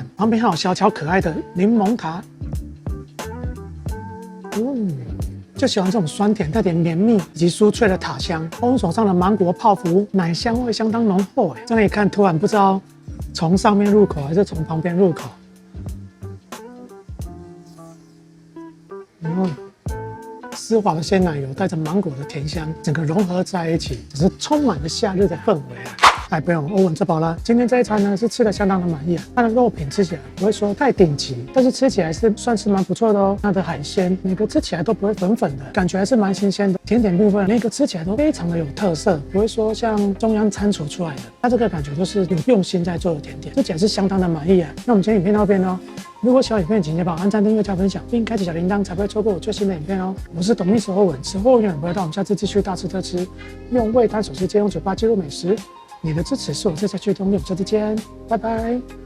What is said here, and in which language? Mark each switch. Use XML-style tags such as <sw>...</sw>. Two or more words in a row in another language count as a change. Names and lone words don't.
<zh>旁邊還有小巧可愛的檸檬塔。就喜歡這種酸甜帶點綿密以及酥脆的塔香。歐文手上的芒果泡芙，奶香味相當濃厚哎，這樣一看突然不知道從上面入口還是從旁邊入口。絲滑的鮮奶油帶着芒果的甜香，整個融合在一起，只是充滿了夏日的氛圍啊！不用，歐文吃飽了。今天這一餐呢是吃的相當的滿意啊。它的肉品吃起来不會說太頂級，但是吃起來是算是蠻不錯的哦。它的海鮮每個吃起來都不會粉粉的，感覺還是蠻新鮮的。甜點部分每個吃起來都非常的有特色，不會說像中央餐廚出來的。它這個感覺就是有用心在做的甜點，吃起來是相當的滿意啊。那我們今天影片到這邊哦。如果喜歡影片，請幫我按讚、訂閱、加分享，並開啟小鈴鐺，才不會錯過我最新的影片哦。我是懂歷史歐文，吃貨永遠不會到，我們下次繼續大吃特吃，用味貪手勢，借用嘴巴記錄美食。你的支持是我最大驅動力，我們下次見，拜拜。</zh>